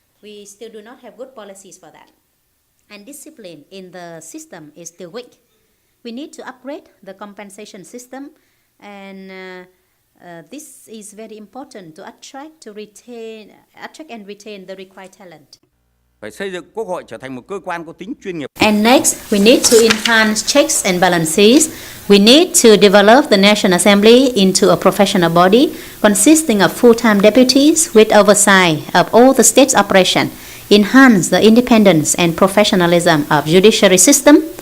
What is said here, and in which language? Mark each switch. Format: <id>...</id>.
<en>We still do not have good policies for that. And discipline in the system is still weak. We need to upgrade the compensation system, and this is very important to attract and retain the required talent.</en> <vi>phải xây dựng Quốc hội trở thành một cơ quan có tính chuyên nghiệp.</vi> <en>And next, we need to enhance checks and balances. We need to develop the National Assembly into a professional body consisting of full-time deputies with oversight of all the state's operation. Enhance the independence and professionalism of judiciary system.</en>